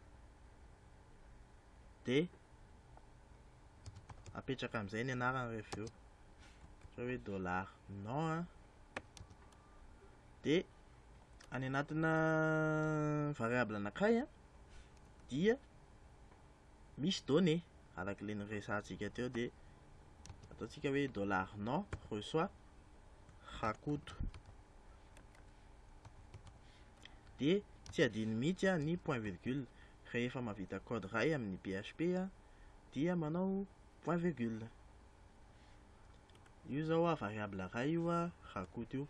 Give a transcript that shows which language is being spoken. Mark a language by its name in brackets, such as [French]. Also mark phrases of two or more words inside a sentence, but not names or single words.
[Malagasy] Dia apetraka amin'izay ny anarana rehefa eo, ohatra hoe dollar nom. Dia any anatina variable anankiray dia misy données araka le niresahantsika teo. Dia ataontsika hoe dollar nom reçoit rakoto. Dia tsy adino mihitsy ny [French] point virgule. [Malagasy] Rehefa mahavita code iray amin'ny PHP dia manao [French] point virgule. [Malagasy] Io zao variable iray io rakoto io.